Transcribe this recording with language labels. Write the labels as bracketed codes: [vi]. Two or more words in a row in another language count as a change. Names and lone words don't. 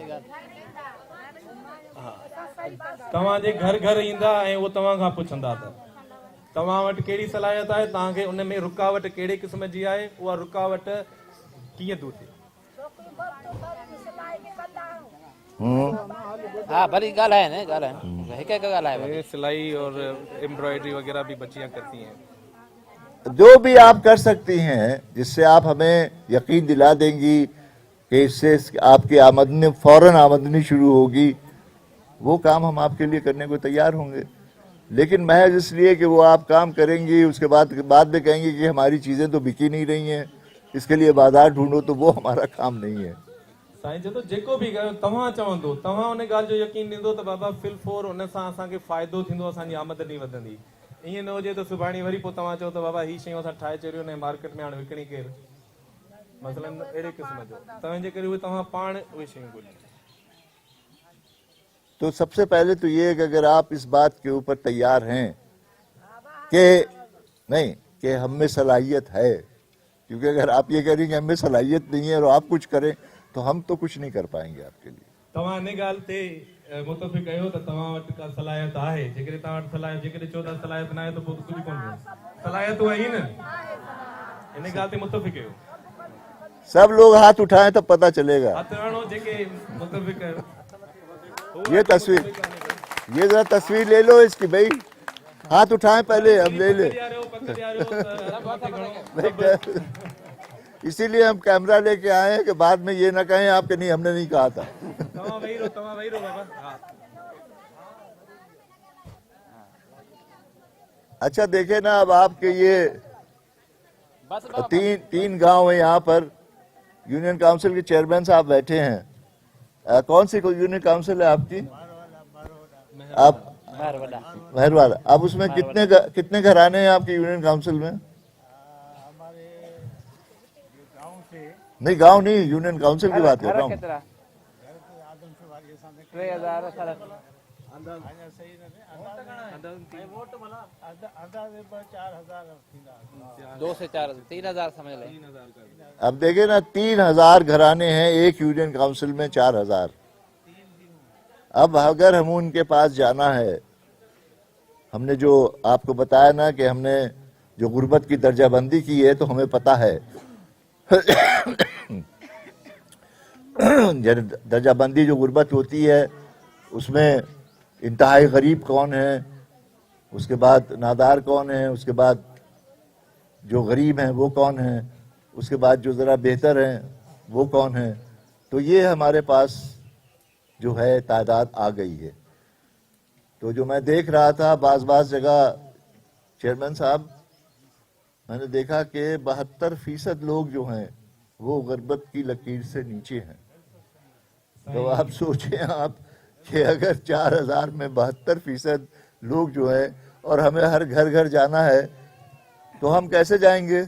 [sd] तव्हांजे घर घर ईंदा ऐं उहो तव्हां खां पुछंदा त तव्हां वटि कहिड़ी सलाहियत आहे, तव्हांखे उन में रुकावट कहिड़े क़िस्म जी आहे, उहा रुकावट कीअं दूर थिए. हा भली ॻाल्हाए न, ॻाल्हाए हिकु हिकु ॻाल्हाए. [ur] سلائی اور ایمبرائیڈری وغیرہ بھی بچیاں کرتی ہیں. جو بھی آپ کر سکتی ہیں جس سے آپ ہمیں یقین دلا دیں گی کہ اس سے آپ کی آمدنی فوراً آمدنی شروع ہوگی، وہ کام ہم آپ کے لیے کرنے کو تیار ہوں گے. لیکن محض اس لیے کہ وہ آپ کام کریں گی اس کے بعد میں کہیں گے کہ ہماری چیزیں تو بکی نہیں رہی ہیں، اس کے لیے بازار ڈھونڈو، تو وہ ہمارا کام نہیں ہے. [sd] साईं चए थो जेको बि कयो तव्हां चवंदो, तव्हां उन ॻाल्हि जो यकीन ॾींदो त बाबा फिल फोर उन सां असांखे फ़ाइदो थींदो, असांजी आमदनी वधंदी. ईअं न हुजे त सुभाणे वरी पोइ तव्हां चओ त बाबा हीअ शयूं असां ठाहे चढ़ियूं ऐं मार्केट में हाणे विकिणी केरु, मसलन अहिड़े क़िस्म जो. तंहिंजे करे उहे तव्हां पाण उहे शयूं ॻोल्हियो. [ur] تو سب سے پہلے تو یہ ہے کہ اگر آپ اس بات کے اوپر تیار ہیں کہ نہیں کہ ہم میں صلاحیت ہے، کیونکہ اگر آپ یہ کہہ رہی ہیں کہ ہم میں صلاحیت نہیں ہے اور آپ کچھ کریں تو ہم تو کچھ نہیں کر پائیں گے آپ کے لیے. [sd] तव्हां इन ॻाल्हि ते मुतफ़िक़ कयो त तव्हां वटि का सलाहियत आहे. जेकॾहिं तव्हां वटि सलाहियत, जेकॾहिं चओ था सलाहियत न आहे त पोइ त कुझु कोन कयो. सलाहियत उहा ई न, इन ॻाल्हि ते मुतफ़िक़ कयो. [ur] سب لوگ ہاتھ اٹھائیں تب پتہ چلے گا. [sd] हथ हणो जेके मुतफ़िक़ कयो. [ur] یہ تصویر، یہ ذرا تصویر لے لو اس کی بھائی، ہاتھ اٹھائیں پہلے، ہم لے لیں. اسی لیے ہم کیمرہ لے کے آئے ہیں کہ بعد میں یہ نہ کہیں آپ کہ نہیں ہم نے نہیں کہا تھا. [sd] तव्हां वेही रहो बाबा. हा [ur] اچھا دیکھیں نا، اب آپ کے یہ [sd] बस बाबा [ur] تین گاؤں ہیں یہاں پر. یونین کاؤنسل کے چیئرمین صاحب بیٹھے ہیں. کون سی یونین کاؤنسل ہے آپ کی؟ آپ [sd] बाहर वॾा [ur] مہر والا. اب اس میں کتنے گھرانے ہیں آپ کی یونین کاؤنسل میں؟ نہیں گاؤں نہیں، یونین کاؤنسل کی بات کر رہا ہوں. [sd] केतिरा 3000 साढा 2 से 4 3000 समझ ले. [ur] اب دیکھیں نا، 3000 گھرانے ہیں ایک یونین کاؤنسل میں، 4000. اب اگر ہم ان کے پاس جانا ہے، ہم نے جو آپ کو بتایا نا کہ ہم نے جو غربت کی درجہ بندی کی ہے تو ہمیں پتہ ہے درجہ بندی جو غربت ہوتی ہے اس میں انتہائی غریب کون ہے، اس کے بعد نادار کون ہے، اس کے بعد جو غریب ہیں وہ کون ہیں، اس کے بعد جو ذرا بہتر ہیں وہ کون ہیں. تو یہ ہمارے پاس جو ہے تعداد آ گئی ہے. تو جو میں دیکھ رہا تھا بعض جگہ چیئرمین صاحب، میں نے دیکھا کہ 72% لوگ جو ہیں وہ غربت کی لکیر سے نیچے ہیں. تو آپ سوچیں آپ کہ اگر 4000 میں 72% لوگ جو ہیں اور ہمیں ہر گھر گھر جانا ہے تو ہم کیسے جائیں گے?